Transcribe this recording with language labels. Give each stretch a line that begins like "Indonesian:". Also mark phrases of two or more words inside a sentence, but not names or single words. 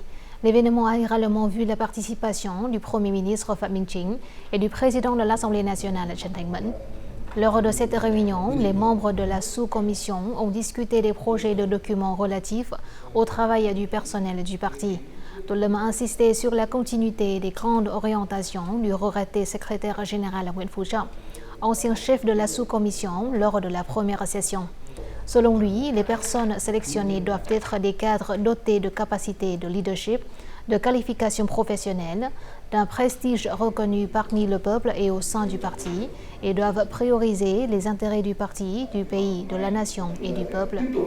French: L'événement a également vu la participation du Premier ministre Phạm Minh Chính et du président de l'Assemblée nationale Trần Thanh Mẫn. Lors de cette réunion, les membres de la sous-commission ont discuté des projets de documents relatifs au travail du personnel du parti. Tô-Lâm a insisté sur la continuité des grandes orientations du regretté secrétaire général Nguyễn Phú Trọng, ancien chef de la sous-commission lors de la première session. Selon lui, les personnes sélectionnées doivent être des cadres dotés de capacités de leadership, de qualifications professionnelles, d'un prestige reconnu parmi le peuple et au sein du parti, et doivent prioriser les intérêts du parti, du pays, de la nation et du peuple.